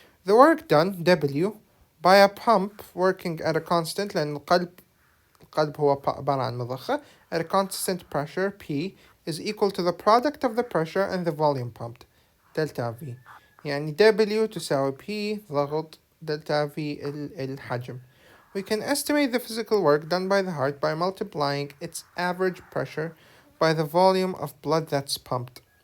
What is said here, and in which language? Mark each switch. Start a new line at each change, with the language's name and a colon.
English: The work done W by a pump working at a constant،
Arabic: لأن القلب هو عبارة عن مضخة
English: at a constant pressure P is equal to the product of the pressure and the volume pumped delta V.
Arabic: يعني W تساوي P ضغط delta V الحجم.
English: We can estimate the physical work done by the heart by multiplying its average pressure by the volume of blood that's pumped.